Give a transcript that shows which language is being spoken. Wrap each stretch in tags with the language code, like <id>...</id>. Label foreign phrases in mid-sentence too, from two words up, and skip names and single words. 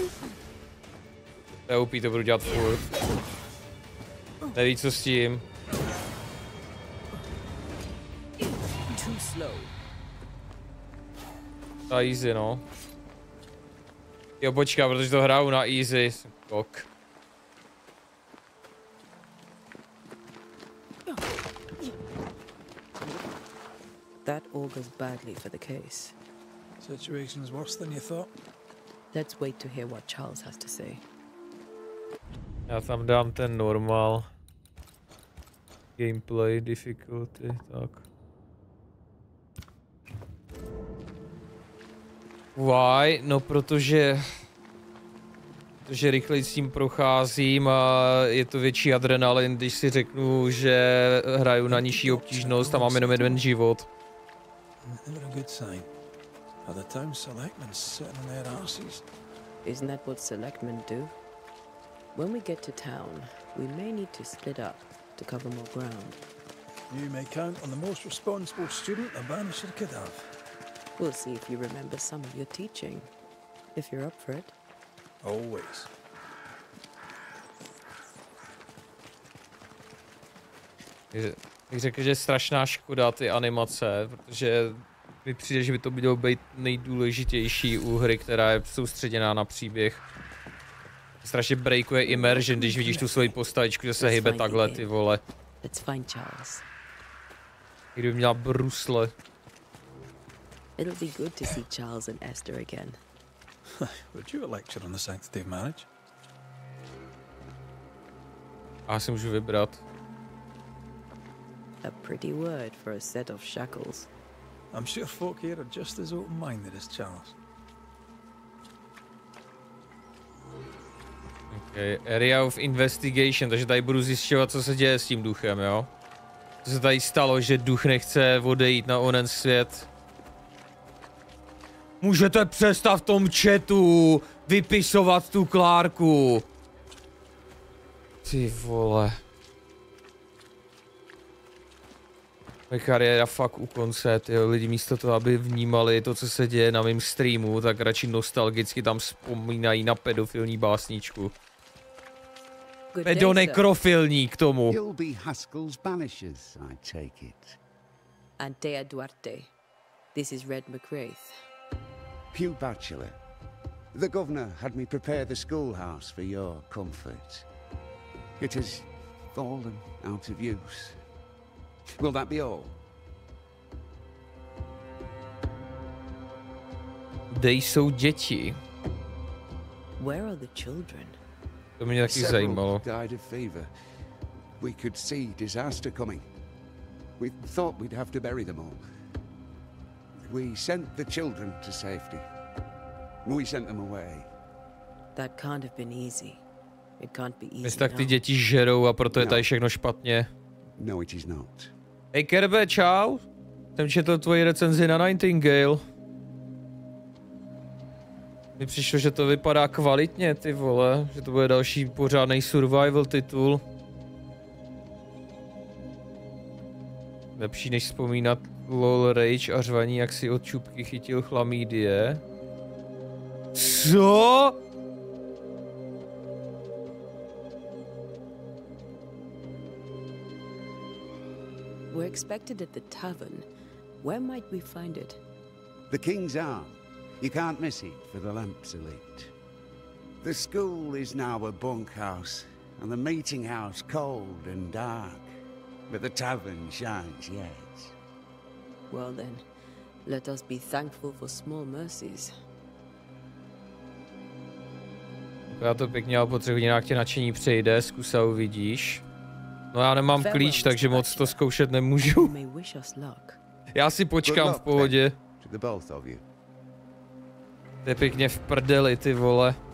<cs>To je upí, to budu dělat furt. Neví co s tím. Ta easy, no. Jo, počká, protože to hraju na easy. Kok.</cs> <en>That augurs badly for the case. Situation's worse than you thought. Let's wait to hear what Charles has to say.</en> <cs>Já tam dám ten</cs> <en>normal gameplay difficulty,</en> <cs>tak.</cs> <en>Why?</en> <cs>No protože rychleji s tím procházím a je to větší adrenalin, když si řeknu, že hraju na nižší obtížnost a mám jenom jeden život.</cs> <en>Isn't that what selectmen do? When we get to town, we may need to split up to cover more ground. You may count on the most responsible student a Banisher could have. We'll see if you remember some of your teaching, if you're up for it. Always.</en> <cs>Bych řekl, že je strašná škoda ty animace, protože mi přijde, že by to mělo být nejdůležitější u hry, která je soustředěná na příběh. Strašně breakuje immersion, když vidíš tu svoji postavičku, že se hýbe takhle, ty vole. Kdyby měla brusle.</cs> <en>It'll be good to see Charles and Esther again. Would you a lecture on the sanctity of marriage?</en> <cs>Já si můžu vybrat.</cs> <en>A pretty word for a set of shackles. I'm sure folk here are just as open-minded as Charles. Okay, area of investigation,</en> <cs>takže tady budu zjišťovat, co se děje s tím duchem, jo? Co se tady stalo, že duch nechce odejít na onen svět? Můžete přestat v tom chatu vypisovat tu Klárku. Ty vole. Moje kariéra fakt u konce, tyjo. Lidi místo toho, aby vnímali to, co se děje na mém streamu, tak radši nostalgicky tam vzpomínají na pedofilní básničku. Pedonekrofilní k tomu.</cs> <en>You'll be Haskell's Banishers, I take it. Antea Duarte. This is Red McWraith. Hugh Bachelor. The governor had me prepare the schoolhouse for your comfort. It has fallen out of use. Will that be all?</en> <cs>Kde jsou děti?</cs> <en>Where are the children?</en> <cs>To mě taky zajímalo.</cs> <en>Died of fever. We could see disaster coming. We thought we'd have to bury them all. We sent the children to safety. We sent them away. That can't have been easy. It can't be easy.</en> <cs>Myslím, tak ty děti žerou a proto je tady všechno špatně. No,</cs> <en>it is not.</en> <cs>Hej Kerbe, čau. Jsem četl tvoji recenzi na Nightingale. Mi přišlo, že to vypadá kvalitně, ty vole. Že to bude další pořádný survival titul. Lepší než vzpomínat LOL Rage a řvaní, jak si od čupky chytil chlamídie. Co?</cs> <en>We're expected at the tavern. Where might we find it? The King's Arm. You can't miss it, for the lamps are lit. The school is now a bunkhouse, and the meeting house cold and dark. But the tavern shines yet. Well then, let us be thankful for small mercies.</en> <cs>Já to pěkně, ale po 3 hodinách tě nadšení přejde, zkus a uvidíš. No já nemám klíč, takže moc to zkoušet nemůžu. Já si počkám v pohodě. To je pěkně v prdeli, ty vole.</cs>